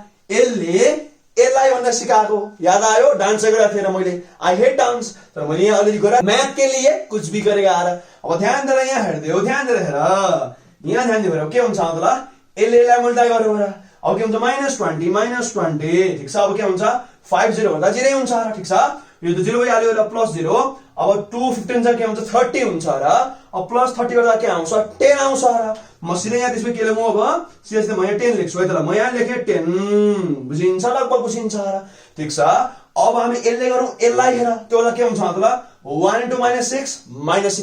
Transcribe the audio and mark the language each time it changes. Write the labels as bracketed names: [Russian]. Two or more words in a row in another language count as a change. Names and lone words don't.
[Nepali] यसलाई भनेर सिकाएको याद आयो डान्स गरेको थिएन मैले [English] I hate dance [Nepali] तर मैले यहाँ अलिअलि गरेँ [Hindi] मैथ के लिए कुछ भी गरेगा [Nepali] आएर अब ध्यान दिएर यहाँ हेर्दै हो ध्यान दिएर हेर यहाँ ध्यान दिएर के हुन्छ त ल यसलाई मल्टिप्लाई गरेर अब के हुन्छ -20 ठीक छ अब के हुन्छ 50 भन्दा 0 हुन्छ र ठीक छ यो त 0 भइहाल्यो र +0 अब 215 चाहिँ के हुन्छ 30 हुन्छ र अब +30 गर्दा के आउँछ 10 आउँछ र म सिधै यहाँ त्यसमै के लेख्नु अब सिधै म यहाँ 10 लेख्छु है त ल म यहाँ लेखे 10 बुझिन्छ लगभग बुझिन्छ र ठीक छ अब हामी यसले गरौँ यसलाई हेर त्यो बेला के हुन्छ त ल 1 * -6